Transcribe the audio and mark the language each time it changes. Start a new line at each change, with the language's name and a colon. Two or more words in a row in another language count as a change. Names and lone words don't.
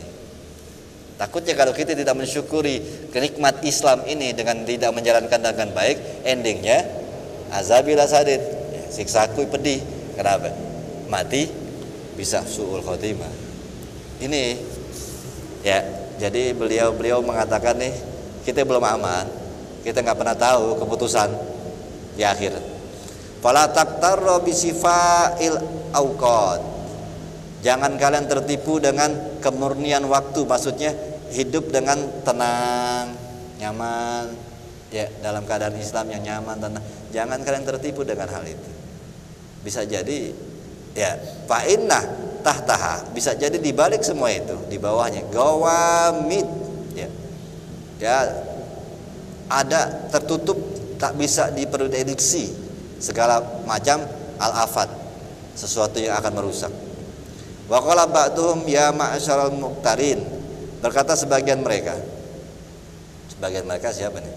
Indonesian: Takutnya kalau kita tidak mensyukuri kenikmat Islam ini dengan tidak menjalankan dengan baik, endingnya
Arabic: عذابي لشديد,
Indonesian: siksaku pedih. Kenapa? Mati bisa
Arabic: سوء الخاتمة.
Indonesian: Ini ya, jadi beliau mengatakan nih, kita belum aman, kita nggak pernah tahu keputusan di akhir.
Arabic: فلا تغتروا بصفاء الأوقات.
Indonesian: Jangan kalian tertipu dengan kemurnian waktu, maksudnya hidup dengan tenang, nyaman, ya, dalam keadaan Islam yang nyaman, tenang. Jangan kalian tertipu dengan hal itu. Bisa jadi ya,
Arabic: فإن تحتها,
Indonesian: bisa jadi di balik semua itu, di bawahnya gawamid, ya ada tertutup, tak bisa diprediksi segala macam al-afat, sesuatu yang akan merusak.
Arabic: وقال بعضهم يا معشر المغترين,
Indonesian: berkata sebagian mereka siapa nih?